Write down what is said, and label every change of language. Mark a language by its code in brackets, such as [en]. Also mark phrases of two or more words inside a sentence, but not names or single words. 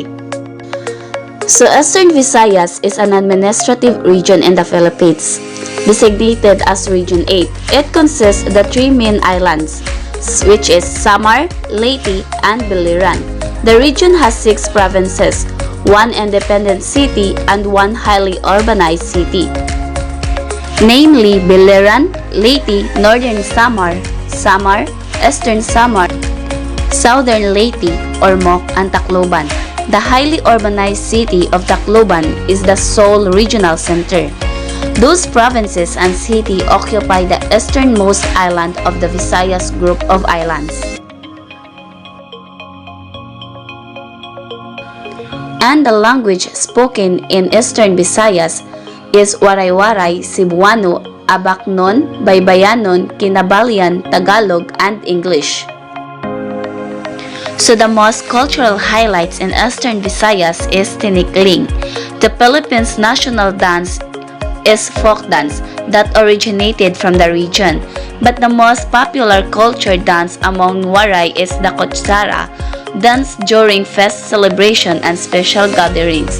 [en] So Eastern Visayas is an administrative region in the Philippines, designated as Region 8. It consists of the 3 main islands, which is Samar, Leyte, and Biliran. The region has 6 provinces, 1 independent city, and 1 highly urbanized city, namely Biliran, Leyte, Northern Samar, Eastern Samar, Southern Leyte, Ormoc, and Tacloban. The highly urbanized city of Tacloban is the sole regional center. Those provinces and city occupy the easternmost island of the Visayas group of islands. And the language spoken in Eastern Visayas is Waray-Waray, Cebuano, Abaknon, Baybayanon, Kinabalan, Tagalog, and English. So the most cultural highlights in Eastern Visayas is Tinikling. The Philippines' national dance is folk dance that originated from the region, but the most popular culture dance among Waray is the Kutsara, dance during fest celebration and special gatherings.